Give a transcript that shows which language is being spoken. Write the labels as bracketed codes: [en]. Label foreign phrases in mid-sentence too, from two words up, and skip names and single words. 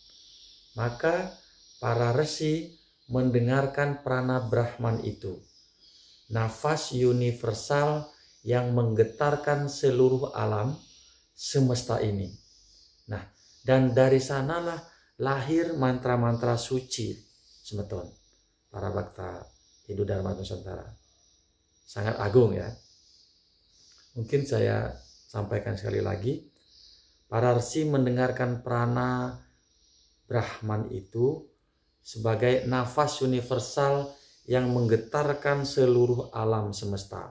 [id] Maka para resi mendengarkan prana Brahman itu. Nafas universal yang menggetarkan seluruh alam semesta ini. Nah, dan dari sanalah lahir mantra-mantra suci semeton para Bhakta Hindu Dharma Nusantara. Sangat agung ya. Mungkin saya sampaikan sekali lagi. Para resi mendengarkan prana Brahman itu sebagai nafas universal yang menggetarkan seluruh alam semesta.